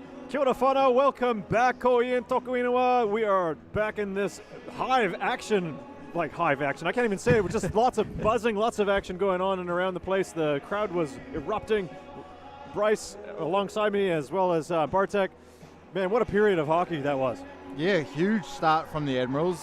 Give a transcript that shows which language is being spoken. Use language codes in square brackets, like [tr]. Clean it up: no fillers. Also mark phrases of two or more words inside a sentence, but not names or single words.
[mi] Kia ora whanau, [en] welcome back, [mi] ko Ian toku ingoa. [en] We are back in this hive action, I can't even say it, just lots of buzzing, lots of action going on and around the place. The crowd was erupting. Bryce alongside me as well as Bartek. Man, what a period of hockey that was. Yeah, huge start from the Admirals.